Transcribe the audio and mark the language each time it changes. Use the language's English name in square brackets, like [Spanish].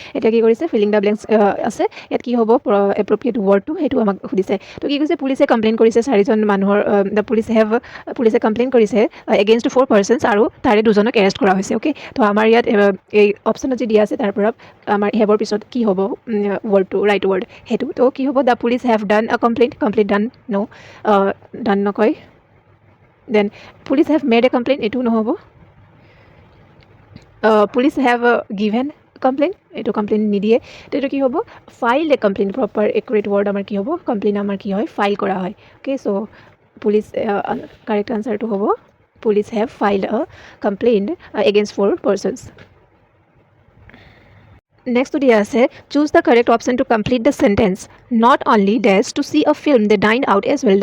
[Assamese] এতিয়া কি কৰিছে, ফিলিং দ্য ব্লেংকছ আছে, ইয়াত কি হ'ব এপ্ৰপ্ৰিয়েট ৱৰ্ডটো, সেইটো আমাক সুধিছে। তো কি কৈছে, পুলিচে কমপ্লেইন কৰিছে 4জন মানুহৰ, দ্য পুলিচে কমপ্লেইন কৰিছে [English] against 4 persons, [Assamese] আৰু তাৰে 2জনক এৰেষ্ট কৰা হৈছে। অ'কে, তো আমাৰ ইয়াত এই অপশ্যনত যি দিয়া আছে তাৰ পৰা আমাৰ হেভৰ পিছত কি হ'ব ৱৰ্ডটো, ৰাইট ৱৰ্ড সেইটো। তো কি হ'ব, [English] the police have done a complaint, [Assamese] কমপ্লেইণ্ট ডান ন', ডান নকয়। Then [English] police have made a complain, [Assamese] এইটো নহ'ব। পুলিচ হেভ গিভেন কমপ্লেইন, এইটো কমপ্লেইন নিদিয়ে। তো এইটো কি হ'ব, ফাইল এ কমপ্লেইন, প্ৰপাৰ একুৰেট ৱৰ্ড আমাৰ কি হ'ব, কমপ্লেইন আমাৰ কি হয়, ফাইল কৰা হয়। অ'কে, চ' পুলিচ কাৰেক্ট আনচাৰটো হ'ব [English] Police have filed a complain against 4 persons। [Assamese] নেক্সটটো দিয়া আছে [English] Choose the correct option to complete the sentence, not only does to see a film they dine out as well.